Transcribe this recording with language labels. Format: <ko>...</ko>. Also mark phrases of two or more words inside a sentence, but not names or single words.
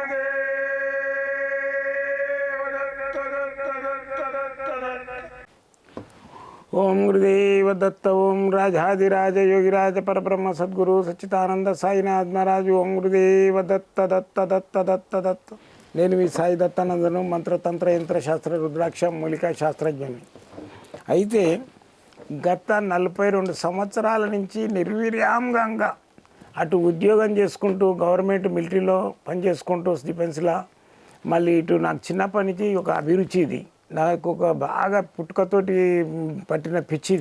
<sa>गुरुदेव दत्त दत्त दत्त दत्त दत्त ओम गुरुदेव दत्त ओम राजाधिराज योगिराज परब्रह्म सद्गुरु सच्चिदानंद साईनाथ महाराज ओम गुरुदेव दत्त दत्त दत्त दत्त दत्त</sa> <te>నేను మీ సాయి దత్తానందను మంత్రతంత్ర యంత్రశాస్త్ర రుద్రాక్ష మూలికా శాస్త్రజ్ఞుని. అయితే గత 42 సంవత్సరాల నుంచి నిర్వీర్యంగా అటు ఉద్యోగం చేసుకుంటూ గవర్నమెంట్ మిలిటరీలో పనిచేసుకుంటూ డిఫెన్స్లో మళ్ళీ ఇటు నాకు చిన్నప్పటి నుంచి ఒక అభిరుచి ఇది, నాకు ఒక బాగా పుట్టుకతోటి పట్టిన పిచ్చిది.</te>